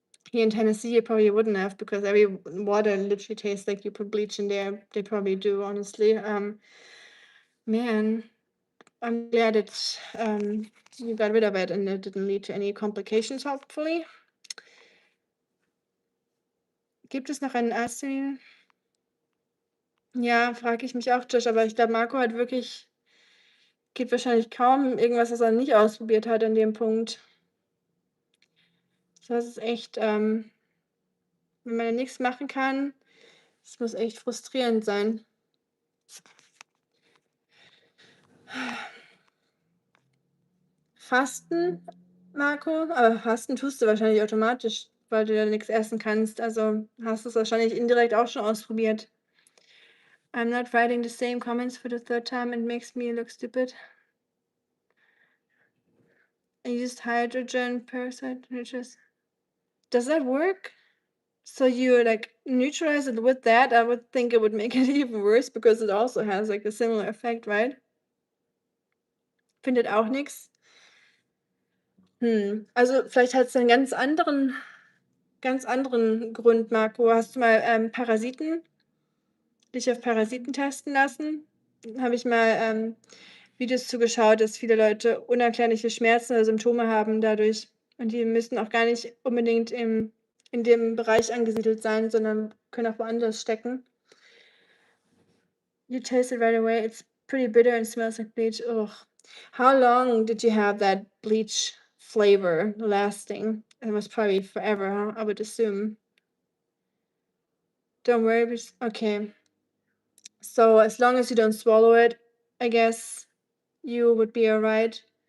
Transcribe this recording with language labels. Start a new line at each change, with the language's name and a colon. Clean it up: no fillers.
English: Here in Tennessee, you probably wouldn't have, because every water literally tastes like you put bleach in there. They probably do, honestly. Man, I'm glad you got rid of it and it didn't lead to any complications, hopefully.
German: Gibt es noch einen Arzt-Termin? Ja, frage ich mich auch, Josh, aber ich glaube, Marco hat wirklich gibt wahrscheinlich kaum irgendwas, was er nicht ausprobiert hat an dem Punkt. Das ist echt, wenn man nichts machen kann, das muss echt frustrierend sein. Fasten, Marco? Aber Fasten tust du wahrscheinlich automatisch, weil du ja nichts essen kannst. Also hast du es wahrscheinlich indirekt auch schon ausprobiert.
English: I'm not writing the same comments for the third time. It makes me look stupid. I used hydrogen peroxide. Does that work? So you like neutralize it with that? I would think it would make it even worse because it also has like a similar effect, right?
German: Findet auch nichts. Also vielleicht hat es einen ganz anderen Grund, Marco. Hast du mal dich auf Parasiten testen lassen? Habe ich mal Videos zugeschaut, dass viele Leute unerklärliche Schmerzen oder Symptome haben dadurch. Und die müssen auch gar nicht unbedingt in dem Bereich angesiedelt sein, sondern können auch woanders stecken.
English: You taste it right away. It's pretty bitter and smells like bleach. Ugh. How long did you have that bleach flavor lasting? It was probably forever, huh? I would assume. Don't worry. Okay. So as long as you don't swallow it, I guess you would be alright.